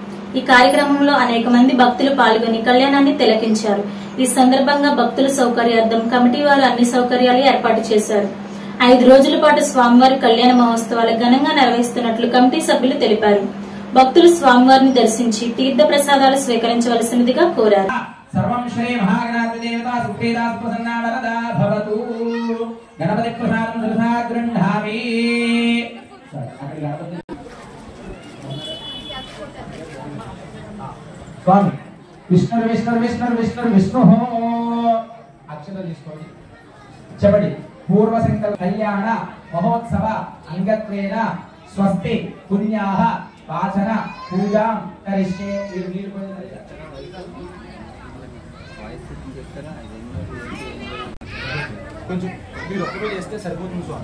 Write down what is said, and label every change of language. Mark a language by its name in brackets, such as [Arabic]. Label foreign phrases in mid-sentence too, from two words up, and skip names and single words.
[Telugu] ఈ కార్యక్రమంలో అనేక మంది భక్తులు పాల్గొని కళ్యాణాన్ని తిలకించారు. ఈ సందర్భంగా భక్తుల సౌకర్యార్థం కమిటీ వారు అన్ని సౌకర్యాలు ఏర్పాటు చేశారు. 5 రోజుల పాటు స్వామివారి కళ్యాణ మహోత్సవాలు ఘనంగా నిర్వహిస్తున్నట్లు కమిటీ సభ్యులు తెలిపారు. భక్తులు స్వామివారిని దర్శించి తీర్థ ప్రసాదాలు స్వీకరించవలసినదిగా కోరారు. [Sanskrit] सर्वं श्री महागणाधिपति देवता सुप्रीता प्रसन्ना वरदा भवतु गणपति प्रसादं सरसा गृह्णामि स्वामी विष्णु विष्णु विष्णु विष्णु विष्णु अक्षर [Telugu] తీసుకోండి చెప్పండి [Sanskrit] పూర్వ సంకల్ప కళ్యాణ మహోత్సవ అంగత్వేన స్వస్తి పుణ్యాః వాచన పూజాం కరిష్యే [Telugu] కొంచెం మీరు ఒక్కరోజు చేస్తే సరిపోతుంది స్వామి.